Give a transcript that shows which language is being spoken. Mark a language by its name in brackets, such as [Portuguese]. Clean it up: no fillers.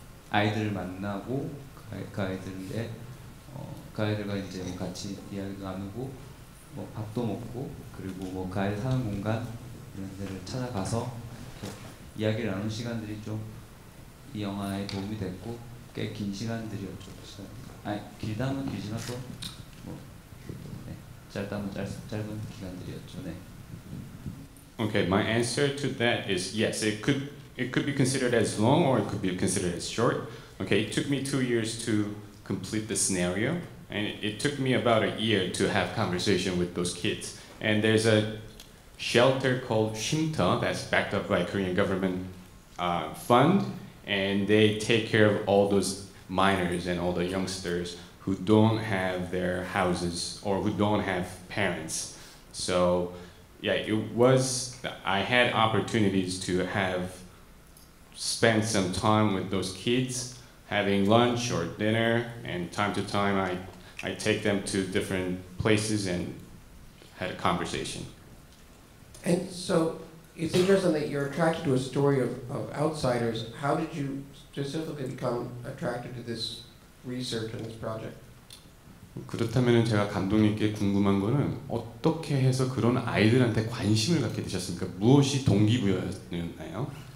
[Korean] 아이들을 만나고 그 아이들과 이제 같이 이야기도 나누고 뭐 밥도 먹고 그리고 뭐 그 아이들 사는 공간 이런 데를 찾아가서 이야기를 나눈 시간들이 좀 이 영화에 도움이 됐고 꽤 긴 시간들이었죠. 길다면 길지만 또 뭐 짧다면 짧은 기간들이었죠. 네. [English] Okay, my answer to that is yes. It could be considered as long or it could be considered as short. Okay, it took me 2 years to complete the scenario, and it took me about a year to have conversation with those kids. And there's a shelter called 쉼터 that's backed up by Korean government fund, and they take care of all those minors and all the youngsters who don't have their houses or who don't have parents. So yeah, I had opportunities to spend some time with those kids, having lunch or dinner, and time to time I take them to different places and had a conversation. And so it's interesting that you're attracted to a story of outsiders. How did you specifically become attracted to this research and this project? [Korean] 그렇다면 제가 감독님께 궁금한 거는 어떻게 해서 그런 아이들한테 관심을 갖게 되셨습니까? 무엇이 동기부여였나요?